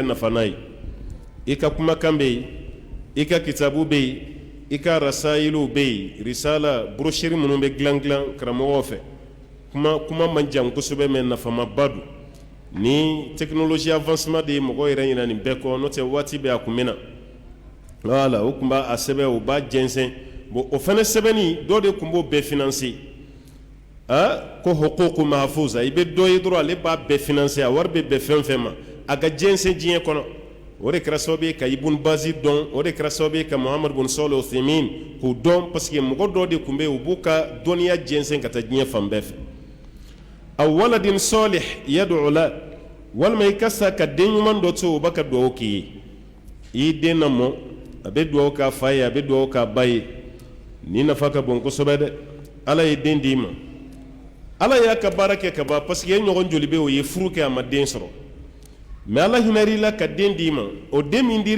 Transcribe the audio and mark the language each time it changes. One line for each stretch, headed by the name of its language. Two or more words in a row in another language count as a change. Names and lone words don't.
Bambara: nafa n'a ye i ka kumakan bɛ yen i ka kitabu bɛ yen i ka rasailu bɛ yen risala brochure minnu bɛ dilan karamɔgɔw fɛ kuma man jan kosɛbɛ mais nafamaba don ni
French: technologie avancement
Bambara: de ye mɔgɔw yɛrɛ ɲinɛ nin bɛɛ kɔ n'o tɛ waati bɛ a kun bɛ na voilà o tun b'a sɛbɛn o b'a jɛnsɛn bon o fana sɛbɛnni dɔ de tun b'o bɛɛ financer ko
Arabic: حقوق محفوظة
Bambara: i bɛ dɔ ye dɔrɔn ale b'a bɛɛ financer a wari bɛ bɛn fɛn fɛn ma a ka jɛnsɛn diɲɛ kɔnɔ o de kɛra sababu ye ka Ibn Bazi dɔn o de kɛra sababu ye ka Muhammad bin Salih al-Uthaymin k'u dɔn parce que mɔgɔ dɔ de tun bɛ yen u b'u ka dɔnniya jɛnsɛn ka taa diɲɛ fan bɛɛ fɛ aw
Arabic: ولد صالح يدعو له
Bambara: walima i ka sa ka den ɲuman dɔ to o b'a ka dugawu k'i ye i y'i den lamɔ a bɛ dugawu k'a fa ye a bɛ dugawu k'a ba ye ni nafa ka bon kosɛbɛ dɛ ala ye den d'i ma ala y'a ka baara kɛ ka ban parce que e ɲɔgɔn joli bɛ o ye furu kɛ a ma den sɔrɔ mais ala hinɛr'i la ka den d'i ma o den min dir'i